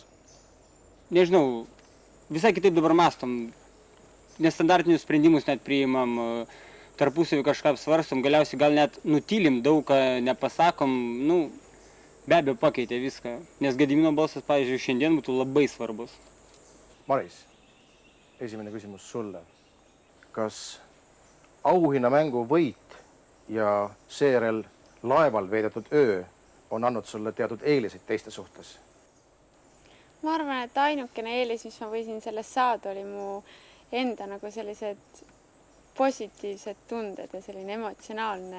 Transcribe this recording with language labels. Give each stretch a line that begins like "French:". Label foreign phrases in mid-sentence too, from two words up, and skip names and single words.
Lithuanian: Nežinau, visai kitaip dabar mastom. Nestandartinius sprendimus net priimam, tarpusavį kažką apsvarstom, galiausiai gal net nutylim, daug ką nepasakom, nu, be abejo pakeitė viską. Nes Gedimino balsas, pavyzdžiui, šiandien būtų labai svarbus.
Estonian: Maris, esimene küsimus sulle. Kas auhinnamängu võit ja seejärel laeval veedetud öö on andnud sulle teatud eeliseid teiste suhtes? ma arvan, et ainukene eelis, mis ma võisin sellest saada, oli mu enda nagu sellised positiivsed tunded ja selline emotsionaalne.